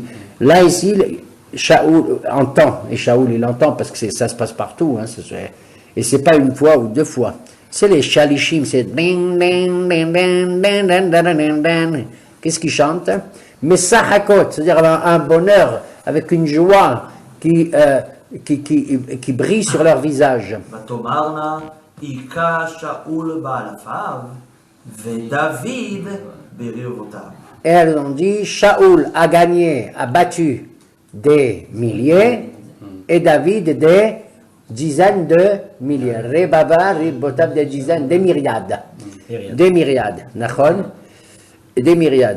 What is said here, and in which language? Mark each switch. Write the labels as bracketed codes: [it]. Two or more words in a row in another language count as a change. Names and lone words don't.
[fr] Là, ici, Shaoul entend, et Shaoul il entend parce que ça se passe partout, hein, et c'est pas une fois ou deux fois. C'est les shalishim, c'est qu'est-ce qu'ils chantent? Mais sahakot, c'est-à-dire un bonheur, avec une joie qui brillent sur leur visage. [he] ותאמרנה, היכה שאול באלפיו, ודוד ברבבותיו. [fr] Et elles ont dit, Shaoul a gagné, a battu des milliers, et David des dizaines de milliers. [he] רבבה רבבות, [fr] des dizaines, des myriades. Des myriades, Nachon? Des myriades.